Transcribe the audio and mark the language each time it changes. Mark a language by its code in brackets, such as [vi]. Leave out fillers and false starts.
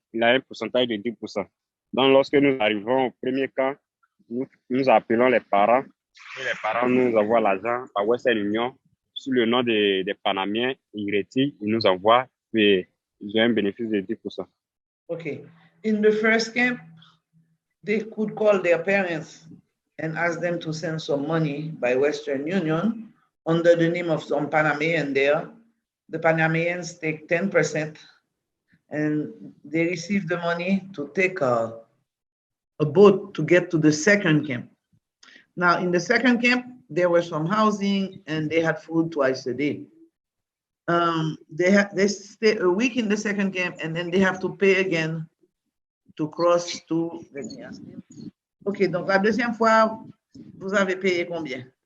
[fr] Il a un pourcentage de 10%. Donc, lorsque nous arrivons au premier camp, nous appelons les parents et les parents nous envoient l'argent par Western Union sous le nom des Panamiens. Ils retirent, ils nous envoient et ils ont un bénéfice de 10%. [en] Okay. In the first camp, they could call their parents and ask them to send some money by Western Union under the name of some Panamanian there. The Panamanians take 10% and they receive the money to take a boat to get to the second camp. Now, in the second camp, there was some housing and they had food twice a day. They stay a week in the second camp and then they have to pay again to cross to, let me ask him. [fr] OK, donc la deuxième fois, vous avez payé combien?